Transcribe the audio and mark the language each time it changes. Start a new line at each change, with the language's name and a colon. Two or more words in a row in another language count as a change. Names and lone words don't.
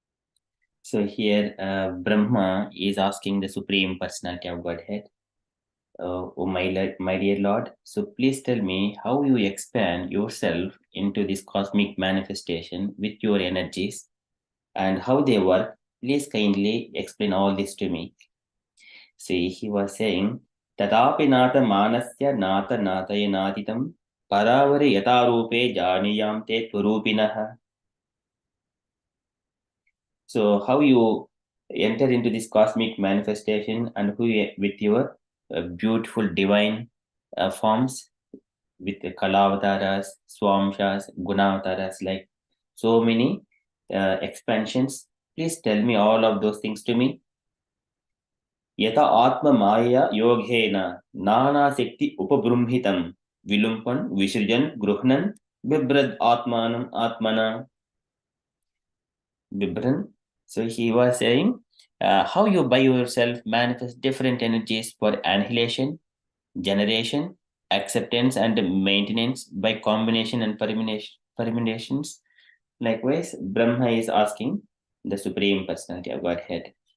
English: So here Brahma is asking the Supreme Personality of Godhead, Oh my dear Lord, so please tell me how you expand yourself into this cosmic manifestation with your energies and how they work. Please kindly explain all this to me. See, he was saying,
Sanskrit: तथापि नाथ मानस्य नाथ नाथयनाधितम् परावरे यथारूपे जानीयां ते त्वरूपिणः.
English: So, how you enter into this cosmic manifestation and who with your beautiful divine forms with the Kalavataras, Swamshas, Gunavataras, like so many expansions. Please tell me all of those things to me.
Sanskrit: यथा आत्म माया योगेन नाना शक्ति उपबृंहितम् विलुम्पन् विसृजन् गृह्णन् बिभ्रद् आत्मानम् आत्मना बिभ्रन्.
English: So he was saying how you by yourself manifest different energies for annihilation, generation, acceptance, and maintenance by combination and permutations. Likewise, Brahma is asking the Supreme Personality of Godhead.